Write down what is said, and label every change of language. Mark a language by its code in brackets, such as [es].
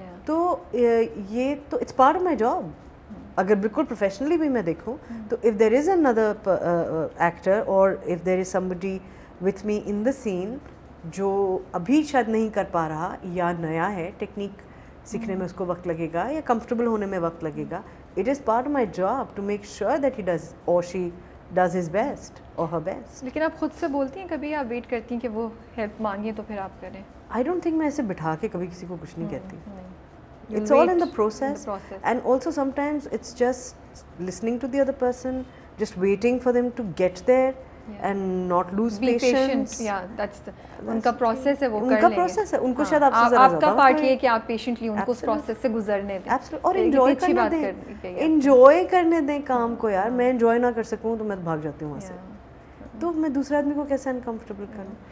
[ur] تو یہ تو [en] It's part of my job. [ur] اگر بالکل پروفیشنلی بھی میں دیکھوں تو [en] if there is another actor [ur] اور [en] if there is somebody with me in the scene [ur] جو ابھی شاید نہیں کر پا رہا یا نیا ہے, ٹیکنیک سیکھنے میں اس کو وقت لگے گا یا کمفرٹیبل ہونے میں وقت لگے گا, [en] it is part of my job to make sure that he does or she does his best or her best. [ur] لیکن آپ خود سے بولتی ہیں کبھی, آپ ویٹ کرتی ہیں کہ وہ ہیلپ مانگیں تو پھر آپ کریں؟ [en] I don't think [ur] میں ایسے بٹھا کے کبھی کسی کو کچھ نہیں کہتی. [en] It's all in the process. And also sometimes it's just listening to the other person, just waiting for them to get there and not lose patience. Yeah, that's [ur] ان کا پروسیس ہے, وہ کر لیں گے. ان کا پروسیس ہے, ان کو شاید آپ سے زیادہ آپ کا پارٹ یہ ہے کہ آپ پیشنٹلی ان کو اس پروسیس سے گزرنے دیں. اور انجوائے کرنے دیں, انجوائے کرنے دیں کام کو. یار میں انجوائے نہ کر سکوں تو میں بھاگ جاتی ہوں وہاں سے, تو میں دوسرے آدمی کو کیسے انکمفرٹیبل کروں.